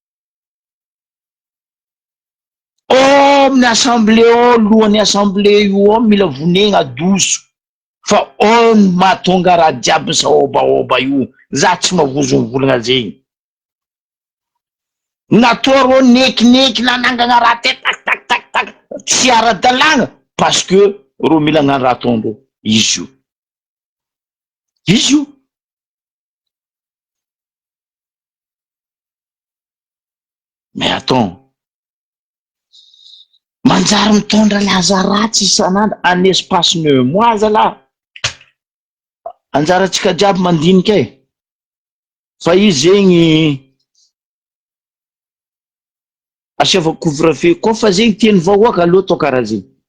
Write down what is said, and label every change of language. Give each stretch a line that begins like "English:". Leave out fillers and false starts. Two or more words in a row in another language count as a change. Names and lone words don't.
Malagasy: Amin'ny assemblée ao, lohan'ny assemblée io ao mila vonegna adoso. Fa mahatonga raha jiaby saobaoba io. Za tsy mavozo mivolagna zegny. Natao rô nekineky nanangana raha te tak tsy ara-dalàgna
French: parce que
Malagasy: rô mila hagnano raha ataondreo. Izy io.
French: Mais attends,
Malagasy: manjary mitondra laza ratsy isan'andro
French: en espace 9 mois
Malagasy: zalahy. Anjaratsika jiaby mandinika e. Fa izy zegny asiava couvre-feu koa fa zegny tiany vahoaka aloha atao karaha zegny.